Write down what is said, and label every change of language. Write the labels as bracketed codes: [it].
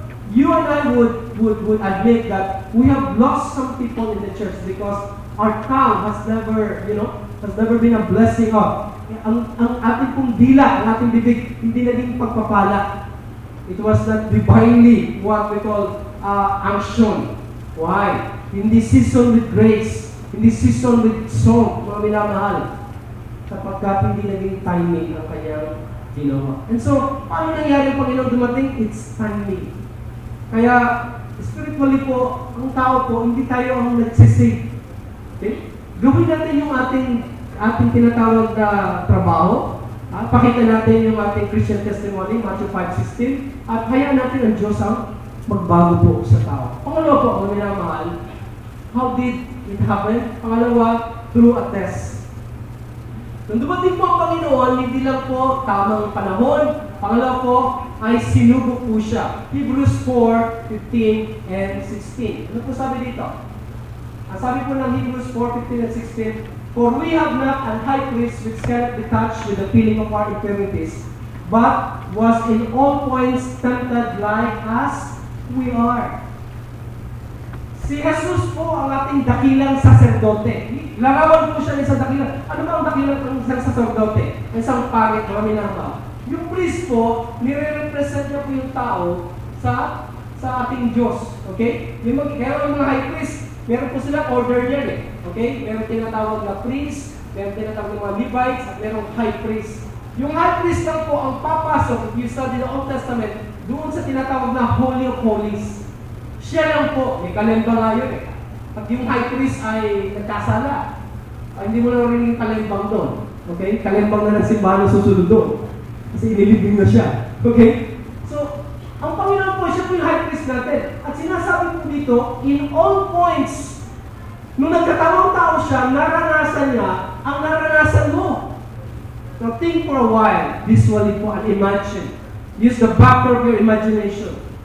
[en] You and I would admit that we have lost some people in the church because our tongue has never been a blessing of. [tl] Ang ating pong dila, ang ating bibig, hindi naging pagpapala. [en] It was not divinely what we call unction. Why? Hindi seasoned with grace. Hindi seasoned with song, [tl] mga minamahal. Sapagkat hindi naging timing ang kanyang ginawa. And so, paano nangyari ang Panginoon dumating? [en] It's timing. [tl] Kaya, spiritually po, ang tao po, hindi tayo ang nagsisave. Okay? Gawin natin yung ating tinatawag na trabaho. Pakita natin yung ating Christian testimony, Matthew 5:16. At hayaan natin ang Diyos ang magbago po sa tao. Pangalawa po, mga minamahal, [en] how did it happen? Pangalawa, through a test. [tl] Nung dumating po ang Panginoon, hindi lang po tamang panahon. Pangalawa po, ay sinubok po siya. Hebrews 4:15 and 16. Ano po sabi dito? Ang sabi po ng Hebrews 4:15 and 16, [en] for we have not an high priest which cannot be touched with the feeling of our infirmities, but was in all points tempted like as we are. [tl] Si Jesus po ang ating dakilang saserdote. Larawan po siya ng isang dakilang. Ano ba ang dakilang isang saserdote? Isang pangit, marami na ba? Yung priest po, nire-represent niya po yung tao sa ating Diyos. Okay? Kaya yung mga high priest, meron po sila order niyan eh. Okay? Meron tinatawag na priest, meron tinatawag na mga Levites, at merong high priest. Yung high priest lang po ang papasok, [en] if you study the Old Testament, [tl] doon sa tinatawag na Holy of Holies. Siya lang po, may kalemba nga yun eh. At yung high priest ay nagkasala. Hindi mo na rin yung kalembang doon. Okay? Kalembang na ng simbahan na susunod doon. Kasi inilibing na siya. Okay? So, ang Panginoon po, siya po yung high priest natin. At sinasabi po dito, [en] in all points, [tl] nung nagkatamang tao siya, naranasan niya ang naranasan mo. [en] Now, think for a while, visually po, and imagine. Use the factor of your imagination.